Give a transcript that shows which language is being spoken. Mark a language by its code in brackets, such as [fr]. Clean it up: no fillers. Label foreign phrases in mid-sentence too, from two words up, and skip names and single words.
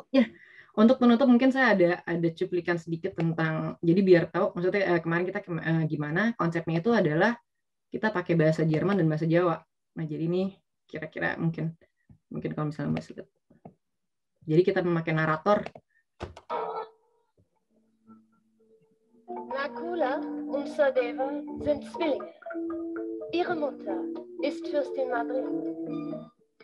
[id] Ya, untuk penutup mungkin saya ada cuplikan sedikit tentang, jadi biar tahu maksudnya kemarin kita gimana konsepnya itu adalah kita pakai bahasa Jerman dan bahasa Jawa. Nah, jadi ini kira-kira mungkin kalau misalnya masih lihat. Jadi kita memakai narator. [de] Nakula und Sadeva sind Zwillinge. Ihre Mutter ist Fürstin Madrid.